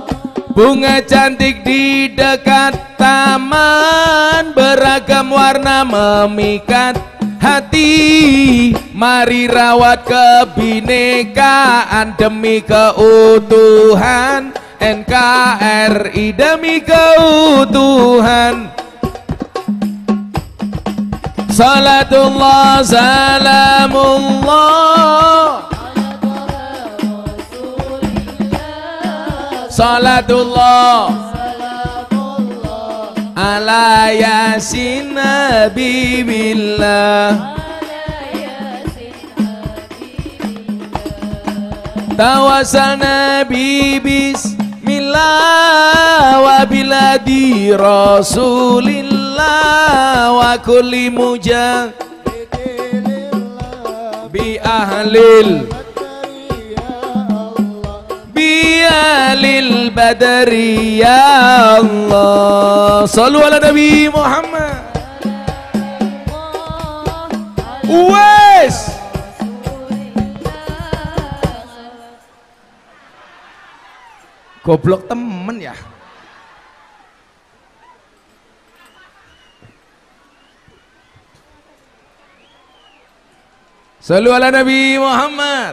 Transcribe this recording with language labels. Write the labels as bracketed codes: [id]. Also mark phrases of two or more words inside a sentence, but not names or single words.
[id] Bunga cantik di dekat taman, beragam warna memikat hati. Mari rawat kebinekaan demi keutuhan NKRI, demi keutuhan. [ar] صلاة الله سلام الله صلاة الله على ياسين حبيب الله توسلنا بسم الله وبالهادي رسول الله وكل مجاهد لله بأهل بأهل البدر يا الله. صلوا على النبي محمد. [jv] Wes goblok temen ya. [ar] صلوا على النبي محمد.